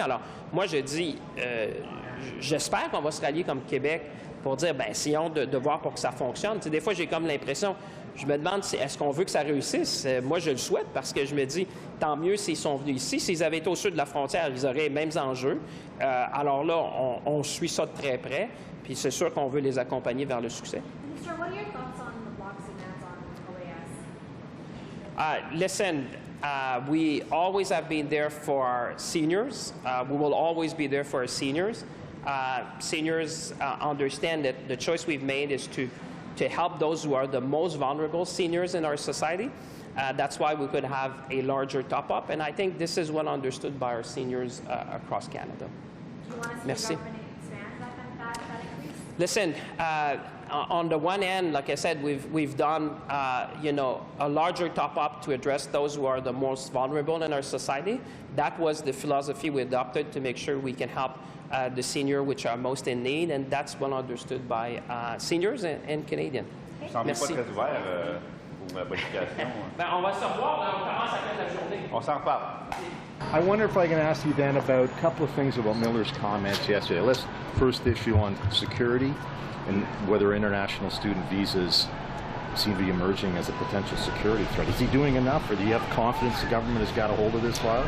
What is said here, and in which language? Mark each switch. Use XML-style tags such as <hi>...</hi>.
<fr>Alors, moi, je dis, j'espère qu'on va se rallier comme Québec pour dire, bien, essayons de voir pour que ça fonctionne. Tu sais, des fois, j'ai comme l'impression, je me demande, est-ce qu'on veut que ça réussisse? Moi, je le souhaite parce que je me dis, tant mieux s'ils sont venus ici. S'ils avaient été au sud de la frontière, ils auraient les mêmes enjeux. Alors là, on suit ça de très près. Puis c'est sûr qu'on veut les accompagner vers le succès.</fr> <en>Minister, what are your thoughts on the block's demands on OAS? Listen, we always have been there for our seniors. We will always be there for our seniors. Seniors understand that the choice we've made is to help those who are the most vulnerable seniors in our society. That's why we could have a larger top-up, and I think this is well understood by our seniors across Canada. Do you want to see</en> <fr>Merci.</fr> <en>the government expand that increase? Listen, on the one hand, like I said, we've done a larger top-up to address those who are the most vulnerable in our society. That was the philosophy we adopted to make sure we can help the seniors which are most in need, and that's well understood by seniors and Canadians.</en> <fr>Vous ne semblez pas Merci. très ouvert pour la bonification. Ben, on va se revoir, là, on commence à la fin de la journée. On s'en reparle.</fr> <en>I wonder if I can ask you then about a couple of things about Miller's comments yesterday. Let's first issue on security and whether international student visas seem to be emerging as a potential security threat. Is he doing enough, or do you have confidence the government has got a hold of this file?</en>